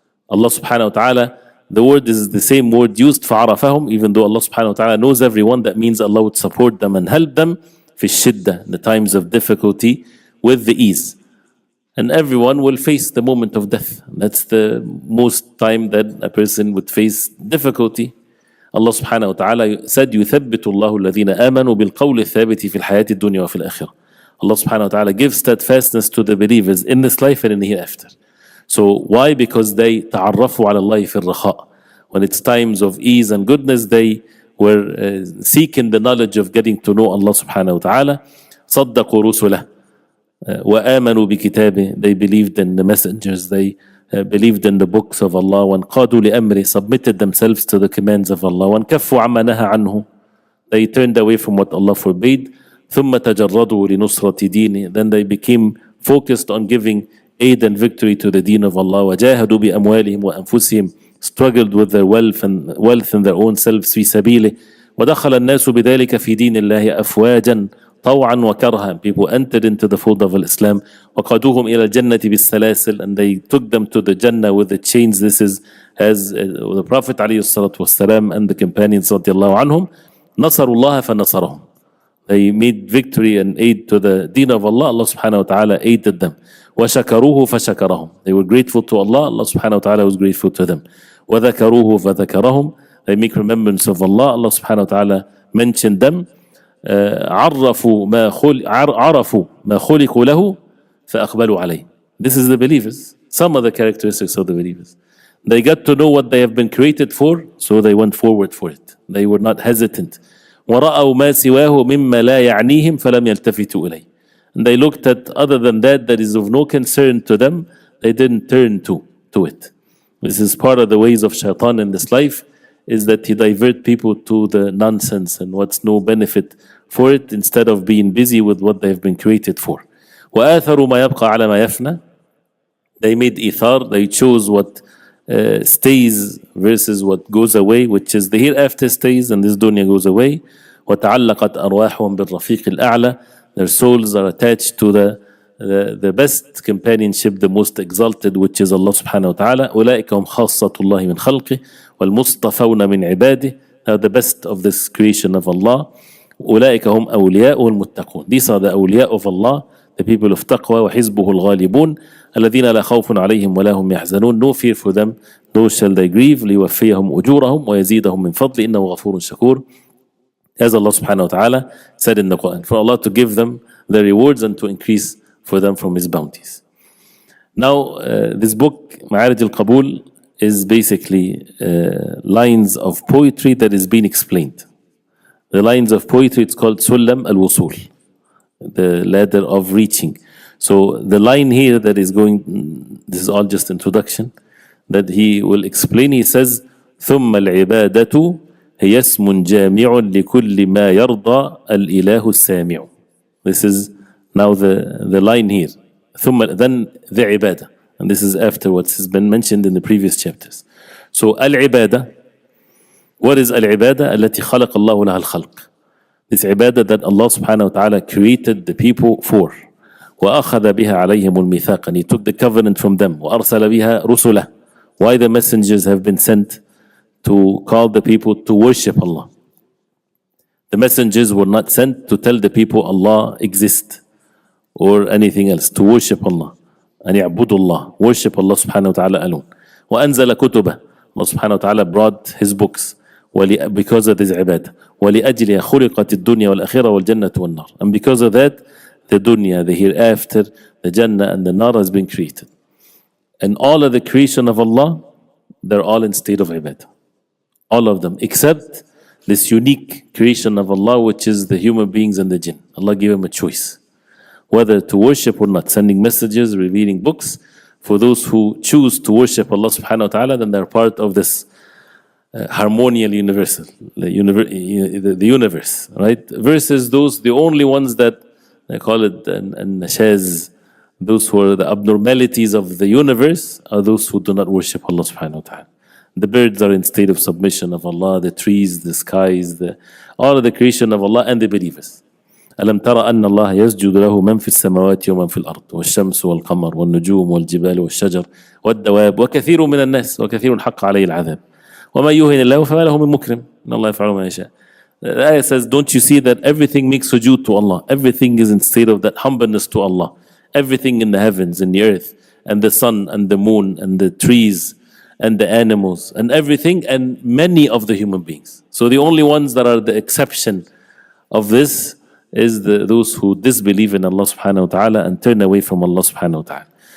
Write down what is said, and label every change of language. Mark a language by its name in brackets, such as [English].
[English] Allah subhanahu wa ta'ala, the word is the same word used, [Arabic] فعرفهم, [English] even though Allah subhanahu wa ta'ala knows everyone, that means Allah would support them and help them [Arabic] في الشدة, [English] the times of difficulty, with the ease. And everyone will face the moment of death. That's the most time that a person would face difficulty. [Arabic] Allah subhanahu wa ta'ala [English] said, [Arabic] يثبت الله الذين آمنوا بالقول الثابت في الحياة الدنيا وفي الآخرة. [English] Allah subhanahu wa ta'ala gives steadfastness to the believers in this life and in the hereafter. So why? Because they [Arabic] تعرفوا على الله في الرخاء. [English] When it's times of ease and goodness, they were seeking the knowledge of getting to know Allah subhanahu wa ta'ala. [Arabic] صدقوا رسله وآمنوا بكتابه. [English] They believed in the messengers, they believed in the books of Allah. [Arabic] وانقادوا لأمره, [English] submitted themselves to the commands of Allah. [Arabic] وانكفوا عما نهى عنه, [English] they turned away from what Allah forbade. [Arabic] ثم تجردوا لنصرة دينه, [English] then they became focused on giving aid and victory to the deen of Allah. [Arabic] وجاهدوا بأموالهم وأنفسهم, [English] struggled with their wealth and their own selves [Arabic] في سبيله. ودخل الناس بذلك في دين الله أفواجا طوعا وكرها. [English] People entered into the fold of Islam. [Arabic] وقادوهم إلى الجنة بالسلاسل, [English] and they took them to the Jannah with the chains. This is as the Prophet [Arabic] عليه الصلاة والسلام [English] and the companions [Arabic] رضي الله عنهم نصروا الله فنصرهم. [English] They made victory and aid to the deen of Allah. Allah subhanahu wa ta'ala aided them. [Arabic] وشكروه فشكرهم. [English] They were grateful to Allah. Allah subhanahu wa ta'ala was grateful to them. [Arabic] وذكروه فذكرهم. [English] They make remembrance of Allah. Allah subhanahu wa ta'ala mentioned them. [Arabic] عرفوا ما خلقوا له فأقبلوا عليه. [English] This is the believers. Some of the characteristics of the believers. They got to know what they have been created for, so they went forward for it. They were not hesitant. [Arabic] ورأوا ما سواه مما لا يعنيهم فلم يلتفتوا إليه. [English] And they looked at other than that is of no concern to them, they didn't turn to it. This is part of the ways of shaitan in this life, is that he divert people to the nonsense and what's no benefit for it, instead of being busy with what they've been created for. [Arabic] وآثروا ما يبقى على ما يفنى. [English] They made ithar, they chose what stays versus what goes away, which is the hereafter stays and this dunya goes away. [Arabic] وتعلقت أرواحهم بالرفيق الأعلى. [English] Their souls are attached to the best companionship, the most exalted, which is Allah subhanahu wa ta'ala. [Arabic] أولئك هم خاصة الله من خلقه والمصطفون من عباده. [English] They are the best of this creation of Allah. [Arabic] أولئك هم أولياء المتقون. [English] These are the awliya of Allah, the people of taqwa. [Arabic] وحزبه الغالبون الذين لا خوف عليهم ولا هم يحزنون. [English] No fear for them, nor shall they grieve. [Arabic] ليوفيهم أجورهم ويزيدهم من فضله إنه غفور شكور. [English] As Allah subhanahu wa ta'ala said in the Quran, for Allah to give them the rewards and to increase for them from His bounties. Now, this book, Ma'arij al-Qabul, is basically lines of poetry that is being explained. The lines of poetry, it's called Sullam al-Wusul, the ladder of reaching. So the line here that is going, this is all just introduction, that he will explain. He says, [Arabic] ثم العبادة هي اسم جامع لكل ما يرضى الإله السامع. [English] This is now the line here. Then the ibadah. And this is after what has been mentioned in the previous chapters. So al-ibadah, what is al-ibadah? [Arabic] التي خلق الله لها الخلق. [English] This ibadah that Allah subhanahu wa ta'ala created the people for. [Arabic] وأخذ بها عليهم الميثاق, [English] and He took the covenant from them. [Arabic] وأرسل بها رسله. [English] Why the messengers have been sent? To call the people to worship Allah. The messengers were not sent to tell the people Allah exists or anything else, to worship Allah. [Arabic] أن يعبدوا الله, [English] worship Allah subhanahu wa ta'ala alone. [Arabic] وأنزل كتبه, [English] Allah subhanahu wa ta'ala brought His books because of this ibadah. [Arabic] ولأجلها خلقت الدنيا والآخرة والجنة والنار. [English] And because of that, the dunya, the hereafter, the Jannah and the Nar has been created. And all of the creation of Allah, they're all in state of ibadah. All of them, except this unique creation of Allah, which is the human beings and the jinn. Allah gave them a choice, whether to worship or not, sending messages, revealing books. For those who choose to worship Allah subhanahu wa ta'ala, then they're part of this harmonial universal, the universe, right? Versus those, the only ones that they call it and nashaz, those who are the abnormalities of the universe, are those who do not worship Allah subhanahu wa ta'ala. The birds are in state of submission of Allah, the trees, the skies, all of the creation of Allah and the believers. [Arabic] ألم ترى أن الله يسجد له من في السماوات ومن في الأرض والشمس والقمر والنجوم والجبال والشجر والدواب وكثير من الناس وكثير حق عليه العذاب وما يهن الله فما له من مكرم إن الله يفعل ما يشاء. [English] The ayah says, don't you see that everything makes sujood to Allah? Everything is in state of that humbleness to Allah. Everything in the heavens, in the earth, and the sun and the moon and the trees and the animals and everything, and many of the human beings. So the only ones that are the exception of this is those who disbelieve in Allah subhanahu wa ta'ala and turn away from Allah subhanahu wa ta'ala.